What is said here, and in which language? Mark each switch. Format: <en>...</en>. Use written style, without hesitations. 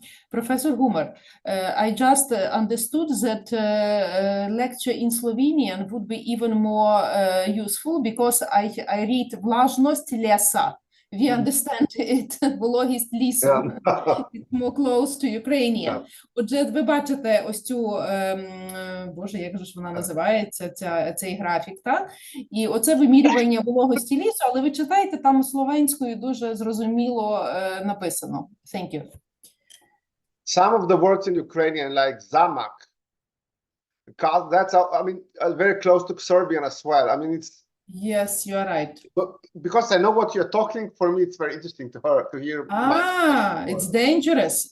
<en>Professor Humar, I just understood that lecture in Slovenian would be even more useful because I read</en> <sl>влажность леса.</sl> <en>We understand it,</en> <uk>вологість лісу.</uk> <en>It's more close to Ukrainian.</en> <uk>Отже, ви бачите ось цю, боже, як же ж вона називається, цей графік, так? І оце вимірювання вологості лісу, але ви читаєте, там словенською дуже зрозуміло написано.</uk> <en>Thank you. Some of the words in Ukrainian, like zamak, that's, I mean, very close to Serbian as well. I mean, it's. Yes, you are right. Because I know what you're talking, for me, it's very interesting to hear. It's dangerous.</en>